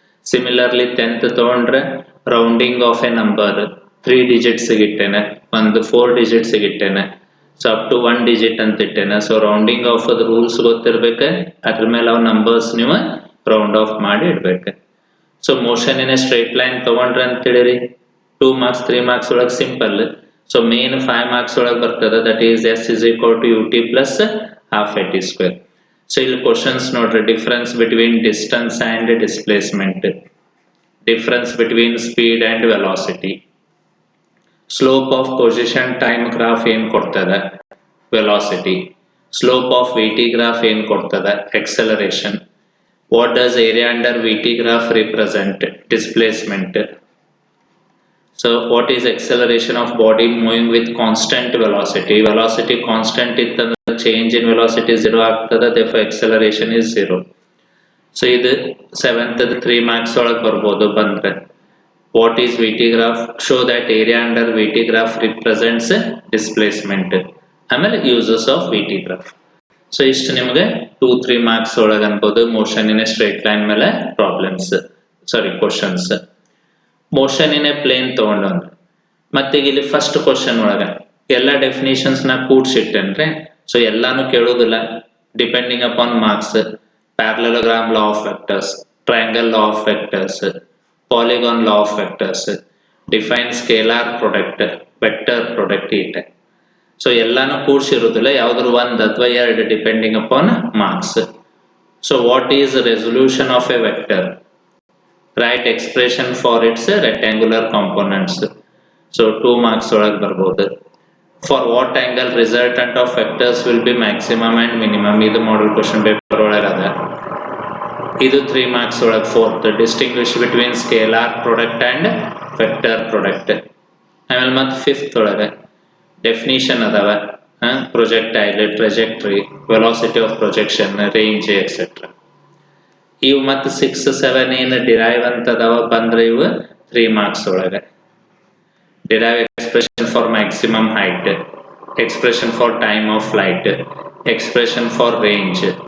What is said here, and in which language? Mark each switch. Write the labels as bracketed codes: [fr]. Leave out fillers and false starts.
[kn] Similarly 10th ತಗೊಂಡ್ರೆ rounding of A number 3 digits ಇಟ್ಟೇನೆ, ಒಂದು 4 digits ಇಟ್ಟೇನೆ, so up to 1 digit ಅಂತ ಇಟ್ಟೇನೆ. So rounding of ಅದ್ rules ಗೊತ್ತಿರ್ಬೇಕು, ಅದ್ರ ಮೇಲೆ ಅವ್ ನಂಬರ್ಸ್ ನೀವು ರೌಂಡ್ ಆಫ್ ಮಾಡಿ ಇಡ್ಬೇಕು. So motion in a straight line ತಗೊಂಡ್ರೆ ಅಂತ ಹೇಳಿರಿ 2 ಮಾರ್ಕ್ಸ್ 3 ಮಾರ್ಕ್ಸ್ ಒಳಗೆ ಸಿಂಪಲ್. ಸೊ ಮೇನ್ 5 ಮಾರ್ಕ್ಸ್ ಒಳಗೆ ಬರ್ತದೆ, [en] That is S is equal to ut plus half at square. So ಇಲ್ಲಿ questions ನೋಡ್ರಿ, difference between distance and displacement, difference between speed and velocity, slope of position time graph [kn] ಏನು ಕೊಡ್ತದೆ [en] velocity, slope of VT graph ಏನು ಕೊಡ್ತದೆ acceleration, what does area under VT graph represent displacement, so what is acceleration of body moving with constant velocity, velocity constant [kn] ಇತ್ತಂದ್ರೆ [en] change in velocity 0 [kn] ಆಗ್ತದೆ, [en] therefore acceleration is 0. So [kn] ಇದು 7th 3 marks ಒಳಗೆ ಬರ್ಬೋದು. [en] ಬಂದ್ರೆ what is VT graph, show that area under VT graph represents displacement, ಆಮೇಲೆ uses of VT graph. [kn] So ಇಷ್ಟು ನಿಮಗೆ 2-3 marks ಒಳಗೆ ಅನ್ಬೋದು motion in a straight line ಮೇಲೆ problems, sorry questions. Motion in a plane ತಗೊಂಡ್ರೆ ಮತ್ತೆ ಇಲ್ಲಿ ಫಸ್ಟ್ ಕ್ವಶನ್ ಒಳಗೆ ಎಲ್ಲ ಡೆಫಿನೇಷನ್ಸ್ ನ ಕೂಡ್ಸಿಟ್ಟೇನ್ರಿ. ಸೊ ಎಲ್ಲಾನು ಕೇಳೋದಿಲ್ಲ, depending upon marks. [en] Parallelogram law of vectors, triangle law of vectors, polygon law of vectors, define scalar product, vector product ಇದೆ. [kn] So ಎಲ್ಲಾನು ಕೂಡ್ಸಿರೋದಿಲ್ಲ, ಯಾವ್ದಾದ್ರು ಒಂದು ಅಥವಾ ಎರಡು depending upon marks. So [en] What is resolution of a vector, Write expression for its rectangular components. So 2 marks [kn] ಒಳಗೆ ಬರ್ಬೋದು. [en] For what angle resultant of vectors will be maximum and minimum, ಇದು model question paper [kn] ಒಳಗೆ ಅದ. ಇದು 3 marks ಒಳಗೆ. [en] Fourth, distinguish between scalar product and vector product. [kn] ಆಮೇಲೆ ಮತ್ತೆ fifth ಒಳಗೆ ಡೆಫಿನಿಷನ್ ಅದಾವ. Projectile, trajectory, velocity of projection, range etcetera. ಇವು ಮತ್ತು 6, 7 ಏನು ಡಿರೈವ್ ಅಂತ ಅದಾವ ಬಂದ್ರೆ ಇವು 3 marks ಒಳಗೆ. [en] Derive expression for maximum height, expression for time of flight, expression for range.